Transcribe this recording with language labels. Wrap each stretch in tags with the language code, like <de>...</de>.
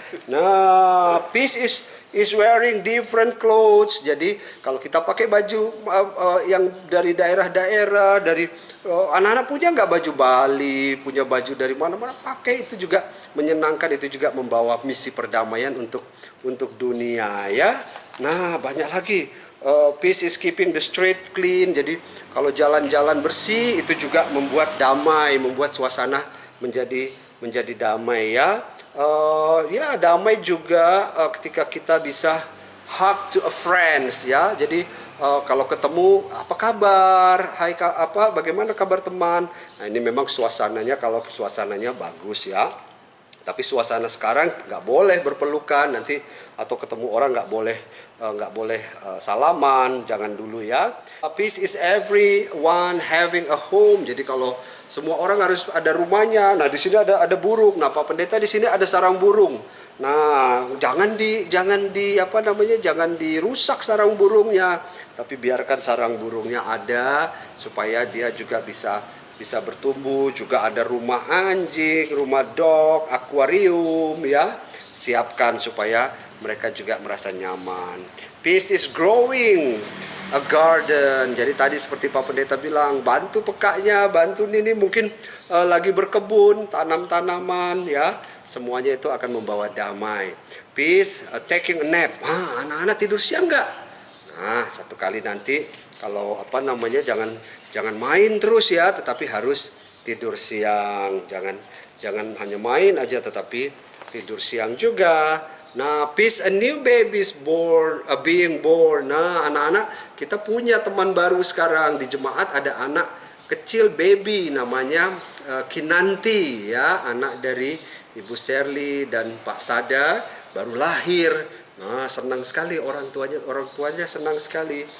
<en>Nah, peace is wearing different clothes.</en> <id>Jadi kalau kita pakai baju yang dari daerah-daerah, dari anak-anak punya nggak baju Bali, punya baju dari mana-mana, pakai, itu juga menyenangkan, itu juga membawa misi perdamaian untuk dunia ya. Nah, banyak lagi.</id> <en>Peace is keeping the street clean.</en> <id>Jadi kalau jalan-jalan bersih itu juga membuat damai, membuat suasana menjadi damai ya. Ya, damai juga ketika kita bisa</id> <en>hug to a friends</en> <id>ya. Jadi kalau ketemu, apa kabar? Hai, bagaimana kabar teman? Nah, ini memang suasananya, kalau suasananya bagus ya. Tapi suasana sekarang nggak boleh berpelukan nanti, atau ketemu orang nggak boleh salaman, jangan dulu ya.</id> <en>Peace is everyone having a home.</en> <id>Jadi kalau semua orang harus ada rumahnya. Nah, di sini ada burung. Nah, Pak Pendeta di sini ada sarang burung. Nah, jangan dirusak sarang burungnya, tapi biarkan sarang burungnya ada supaya dia juga bisa bertumbuh. Juga ada rumah anjing, rumah dog, akuarium ya. Siapkan supaya mereka juga merasa nyaman.</id> <en>Peace is growing a garden.</en> <id>Jadi tadi seperti Pak Pendeta bilang, bantu pekaknya, bantu Nini mungkin lagi berkebun, tanam tanaman ya. Semuanya itu akan membawa damai.</id> <en>Peace, taking a nap.</en> <id>Anak-anak tidur siang nggak? Nah, satu kali nanti kalau jangan main terus ya, tetapi harus tidur siang. Jangan hanya main aja, tetapi tidur siang juga.</id> <en>Nah, peace, a new baby is being born.</en> <id>Nah, anak-anak, kita punya teman baru sekarang di jemaat. Ada anak kecil, baby, namanya Kinanti ya, anak dari Ibu Sherly dan Pak Sada, baru lahir. Nah, senang sekali orang tuanya senang sekali.</id>